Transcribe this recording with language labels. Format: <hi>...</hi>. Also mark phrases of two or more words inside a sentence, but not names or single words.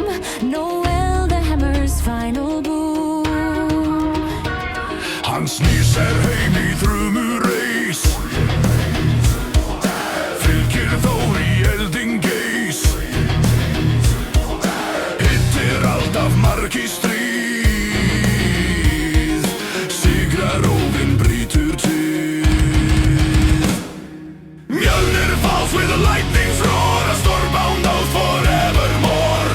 <en>Know the hammer's final boom.</en> <is>Hann snýr sér heim í þrumureis, fylgir Þór í elding geis. Hittir alltaf margi stríð, sigrar óvinn brýtur til.</is> <en>Mjölnir falls with a lightning's roar, a storm bound out forevermore.</en>